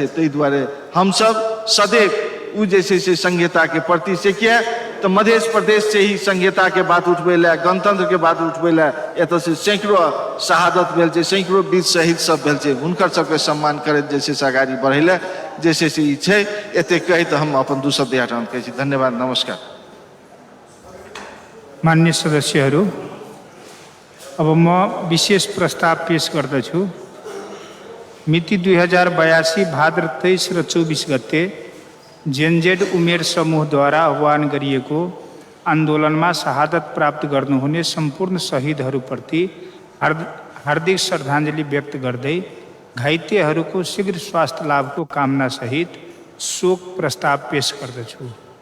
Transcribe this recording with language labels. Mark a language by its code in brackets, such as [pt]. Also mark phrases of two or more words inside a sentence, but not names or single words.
[mai] ताहि दुआरे हम सब सदैव उ जे छै से संहिता के प्रति से किया तो मध्य प्रदेश से ही संहिता के बात उठबे ला, गणतंत्र के बात उठबे ला एतऽ से सैकड़ों शहादत भेल छै, सैकड़ों वीर शहीद सब भेल छै, हुनकर सबके सम्मान करैत जे छै से आगाड़ी बढ़ै ला जे छै से ई छै। एते कहैत हम अपन दू शब्द हटाउन कहै छी। धन्यवाद, नमस्कार। [ne] मान्य सदस्यहरू, अब म विशेष प्रस्ताव पेश गर्दछु। मिति 2082 भाद्र 23 र 24 गते जेनजेड उमेर समूहद्वारा आह्वान गरिएको आन्दोलनमा शहादत प्राप्त गर्नुहुने सम्पूर्ण शहीदहरूप्रति हार्दिक श्रद्धाञ्जली व्यक्त गर्दै घाइतेहरूको शीघ्र स्वास्थ्य लाभको कामना सहित शोक प्रस्ताव पेश गर्दछु।